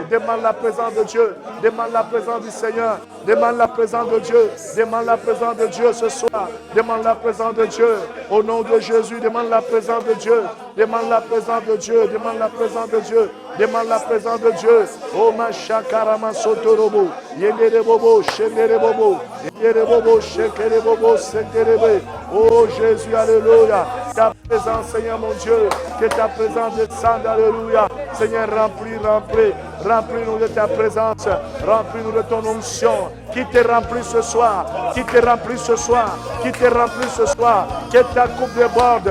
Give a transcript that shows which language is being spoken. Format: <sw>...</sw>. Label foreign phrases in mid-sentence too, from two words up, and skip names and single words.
<fr>Demande la présence de Dieu. Demande la présence du Seigneur. Demande la présence de Dieu. Demande la présence de Dieu ce soir. Demande la présence de Dieu. Au nom de Jésus, demande la présence de Dieu. Demande la présence de Dieu. Demande la présence de Dieu. Demande la présence de Dieu. Oh ma chakarama sotorobo. Yendere bobo, shendere bobo. Yendere bobo, shekere bobo, senderebe. Oh Jésus, alléluia. Ta présence, Seigneur mon Dieu. Que ta présence descende, alléluia. Seigneur, remplis-nous de ta présence. Remplis-nous de ton onction. Qui te remplit ce soir. Qui te remplit ce soir. Qui te remplit ce soir. Que ta coupe déborde.</fr>